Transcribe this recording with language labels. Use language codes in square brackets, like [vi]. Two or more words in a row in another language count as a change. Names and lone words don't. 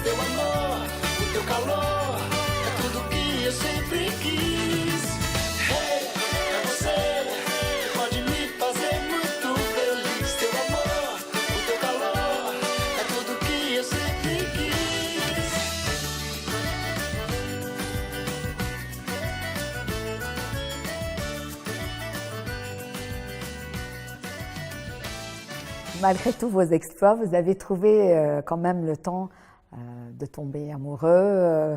[pt] Teu amor, o teu calor, eu sempre quis. Hey, é você que pode me fazer muito feliz. Teu amor, o teu calor, é tudo que eu sempre quis. [fr] Malgré tous vos exploits, vous avez trouvé quand même le temps de tomber amoureux.